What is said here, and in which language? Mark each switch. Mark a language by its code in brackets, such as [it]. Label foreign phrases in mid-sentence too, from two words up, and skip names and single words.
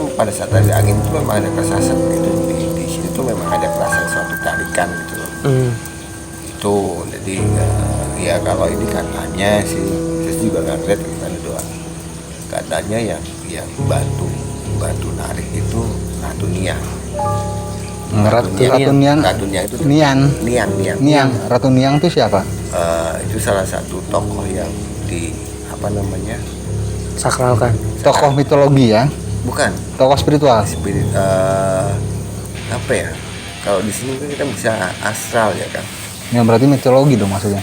[id] Pada saat ada angin itu memang ada kerasan gitu di sini tuh memang ada kerasan suatu tarikan gitu loh. Itu jadi ya kalau ini katanya sih saya juga nggak lihat gimana doang. Katanya yang bantu narik itu Ratu Niang. Ratu Niang. Ratu Niang itu Niang. Niang. Ratu Niang itu siapa? Itu salah satu tokoh yang di apa namanya, Sakralkan. Tokoh mitologi ya? bukan Tokoh spiritual. spirit, apa ya, kalau di sini kan kita bisa astral ya kan, Ya berarti mitologi dong maksudnya.